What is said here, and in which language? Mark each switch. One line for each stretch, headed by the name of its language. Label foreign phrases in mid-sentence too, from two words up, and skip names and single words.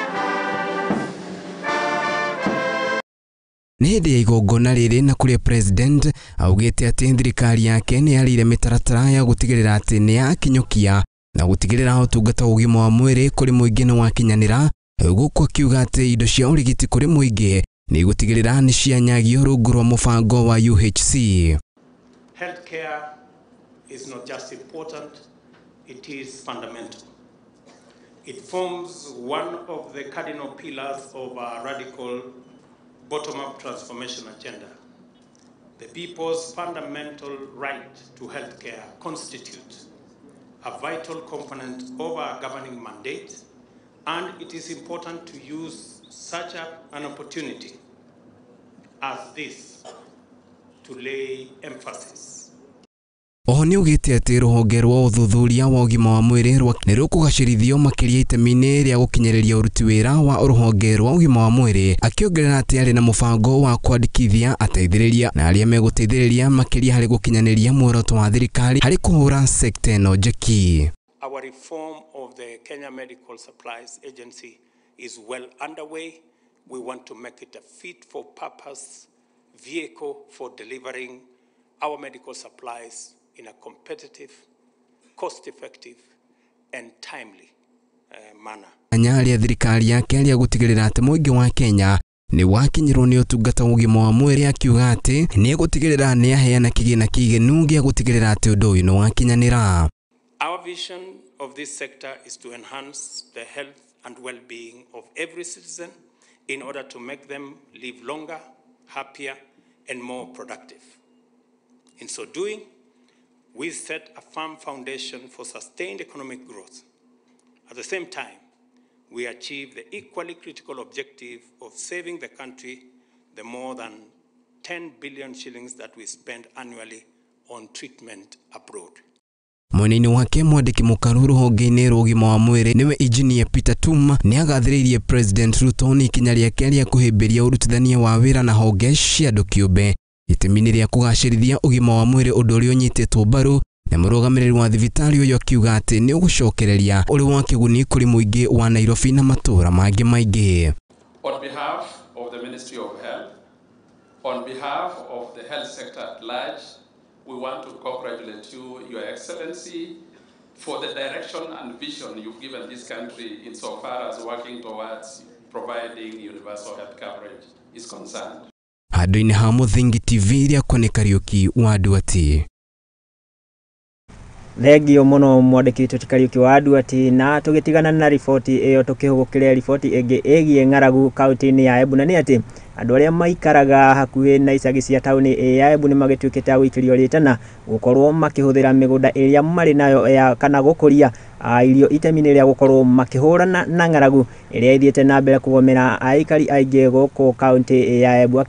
Kikuyu: Nĩ hĩndĩ ya igongona rĩrĩ na kũrĩa president augĩte atĩ thirikari yake nĩ yarĩire mĩtaratara ya gũtigĩrĩra atĩ nĩ yakinyũkia na gũtigĩrĩra ũtungata wa ũgima wa mwĩrĩ kũrĩ mũingĩ nĩ wakinyanĩra, gũkũ akiuga atĩ indo cia ũrigiti kũrĩ mũingĩ nĩ gũtigĩrĩra nĩ cianyagio rungu rwa mũbango wa UHC.
English: Healthcare is not just important, it is fundamental. It forms one of the cardinal pillars of our radical bottom-up transformation agenda. The people's fundamental right to healthcare constitutes a vital component of our governing mandate, and it is important to use such an opportunity as this to lay emphasis.
Kikuyu: Oho nĩ ugĩte atĩ rũhonge rwa ũthuthuria wa ũgima wa mwĩrĩ nĩ rũkũgacĩrithio makĩria itemi-inĩ rĩa gũkinyĩrĩria ũruti wĩra wa rũhonge rwa ũgima wa mwĩrĩ, akĩongerera atĩ arĩ na mũbango wa kwandĩkithia ateithĩrĩria na arĩa megũteithĩrĩria makĩria harĩ gũkinyanĩria muoroto wa thirikari harĩ kũhũra sekta ĩno njeki.
English: Our reform of the Kenya Medical Supplies Agency is well underway. We want to make it a fit for purpose vehicle for delivering our medical supplies in a competitive, cost-effective and timely manner.
Kikuyu: Anyari ya thirikari yake rĩa gũtigĩrĩra atĩ mũingĩ wa Kenya nĩ wakinyĩrwo nĩ ũtungata wa ũgima wa mwĩrĩ, akiuga atĩ nĩ gũtigĩrĩra nĩ aheana kĩgĩna kĩiganu gĩa gũtigĩrĩra atĩ ũndũ ũyũ nĩ wakinyanĩra.
English: Our vision of this sector is to enhance the health and well-being of every citizen in order to make them live longer, happier and more productive. In so doing, we set a firm foundation for sustained economic growth. At the same time, we achieve the equally critical objective of saving the country the more than 10 billion shillings that we spend annually on treatment abroad.
Kikuyu: Mwena-inĩ wake mwandĩki mũkaru rũhonge-inĩ rwa ũgima wa mwĩrĩ nĩwe Engineer Peter Tum nĩ agathĩrĩirie President Ruto nĩ ikinya rĩake rĩa kũhĩmbĩria ũrutithania wa wĩra na honge cia andũ kĩũmbe itemi-inĩ rĩa kũgacĩrithia ũgima wa mwĩrĩ, ũndũ ũrĩa ũnyitĩtwo mbaru na mũrũgamĩrĩri wa thibitarĩ ũyũ akiuga atĩ nĩ ũgũcokereria ũrĩ wa kĩguni kũrĩ mũingĩ wa Nairobi na matũũra mangĩ maingĩ.
English: On behalf of the Ministry of Health, on behalf of the health sector at large, we want to congratulate you, Your Excellency, for the direction and vision you've given this country insofar as working towards providing universal health coverage is concerned.
Kikuyu: Handũ-inĩ ha Muthingi TV rĩakwa nĩ Kariuki wa Ndwati. Thengio mũno mwandĩki witũ Kariuki wa Ndwati, na tũgĩtigana na riboti ĩyo tũkĩhũgũkĩra riboti ĩngĩ ĩgiĩ ng'aragu kaunti-inĩ ya Embu, na nĩ atĩ andũ arĩa maikaraga hakuhĩ na icagi cia taũni ya Embu nĩ magĩtuĩkĩte gũikĩrio rĩtana gũkorwo makĩhũthĩra mĩgũnda ĩrĩa marĩ nayo kana gũkũria irio itemi-inĩ rĩa gũkorwo makĩhũrana na ng'aragu ĩrĩa ĩthiĩte na mbere kũgomera aikari aingĩ gũkũ kaunti ya Embu.